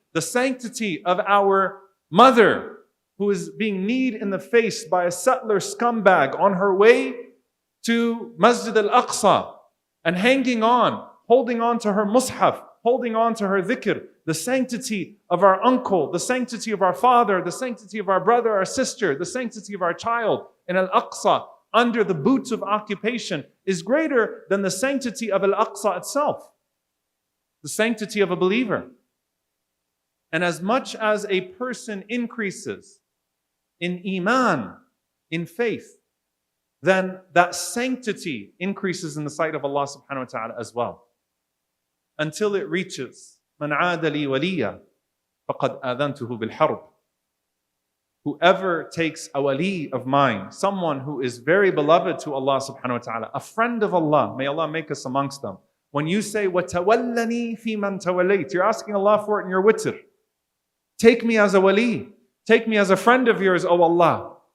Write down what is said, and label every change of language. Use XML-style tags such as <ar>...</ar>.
<en>The sanctity of our mother who is being kneed in the face by a settler scumbag on her way to Masjid al-Aqsa and hanging on, holding on to her mushaf, holding on to her dhikr, the sanctity of our uncle, the sanctity of our father, the sanctity of our brother, our sister, the sanctity of our child in Al-Aqsa under the boots of occupation is greater than the sanctity of Al-Aqsa itself, the sanctity of a believer. And as much as a person increases in iman, in faith, then that sanctity increases in the sight of Allah subhanahu wa ta'ala as well. Until it reaches,</en> <ar>مَنْ عَادَ لِي وَلِيًّا فَقَدْ آذَنْتُهُ بِالْحَرْبِ.</ar> <en>Whoever takes a wali of mine, someone who is very beloved to Allah subhanahu wa ta'ala, a friend of Allah, may Allah make us amongst them. When you say,</en> <ar>وَتَوَلَّنِي فِي مَنْ تَوَلَّيْتِ,</ar> <en>you're asking Allah for it in your witr. Take me as a wali. Take me as a friend of yours, O Allah.</en>